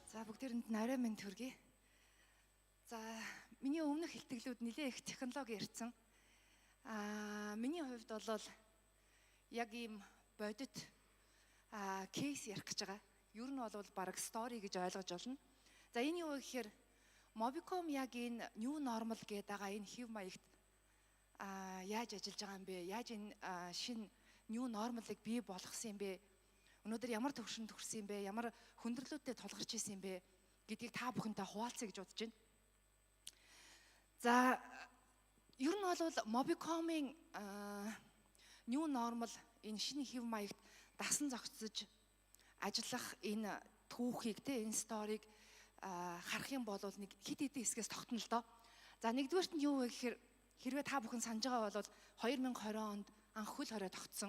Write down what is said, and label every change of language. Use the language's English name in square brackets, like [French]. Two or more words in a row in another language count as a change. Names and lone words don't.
[Mongolian] бүгдээрэнд нарай минь төргий. За миний өмнөх хэлтгэлүүд нэлээ их технологи ярьсан. Миний хувьд бол яг ийм бодит кейс ярих гэж байгаа. Ер нь бол баг стори гэж ойлгож болно. За энэ юу гэхээр Mobicom яг энэ [English] new normal [Mongolian] гэдэг байгаа энэ хэв маягт яаж ажиллаж байгаа юм бэ? Яаж энэ шинэ [English] new normal- [Mongolian] ыг бий болгосон юм бэ? Өнөөдөр ямар төвшөнд хүрсэн юм бэ? Ямар хүндрэлүүдэд тулгарч ирсэн юм бэ гэдгийг та бүхэнтэй хуваалцъя гэж бодож байна. За ер нь бол Mobicom-ийн [English] new normal [Mongolian] энэ шинэ хэв маягт дасан зохицож ажиллах энэ түүхийг энэ сториг харах юм бол нэг хит хитэн хэсгээс тогтно л доо. За нэгдүгээрт нь юу вэ гэхээр хэрвээ та бүхэн санаж байгаа бол 2020 онд анх хөл хорой тогтсон.